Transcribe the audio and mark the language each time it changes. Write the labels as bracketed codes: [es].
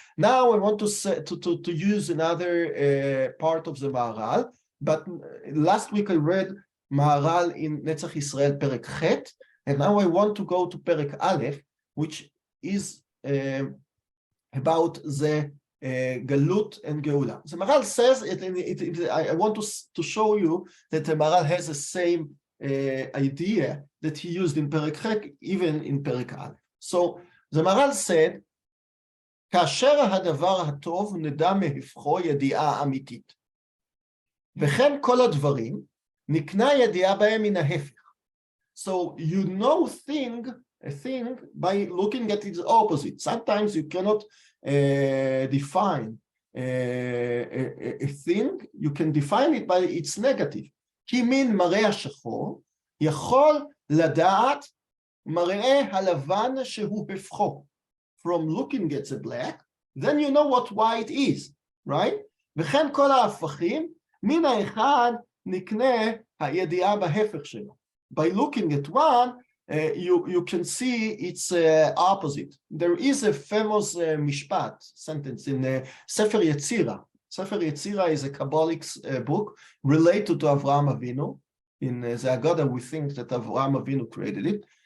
[en] Now I want to use another part of the Maharal, but last week I read Maharal in Netzach Yisrael Perek Chet, and now I want to go to Perek Aleph, which is about the Galut and Geula. The Maharal says, I want to show you that the Maharal has the same idea that he used in Perek Chet, even in Perek Aleph. So the Maharal said, [he] כאשר הדבר הטוב נדע מהפכו ידיעה אמיתית. וכן כל הדברים נקנה ידיעה בהם מן ההפך. [en] So you know a thing by looking at its opposite. Sometimes you cannot define a thing, you can define it by its negative. [he] כי מן מראה השחור יכול לדעת מראה הלבן שהוא הפכו. [en] From looking at the black, then you know what white is, right? [he] וכן כל ההפכים, מן האחד נקנה הידיעה בהפך שלו. [en] By looking at one, you can see its opposite. There is a famous mishpat sentence in Sefer Yetzirah. Sefer Yetzirah is a Kabbalic book related to Avraham Avinu. In the Haggadah, we think that Avraham Avinu created it.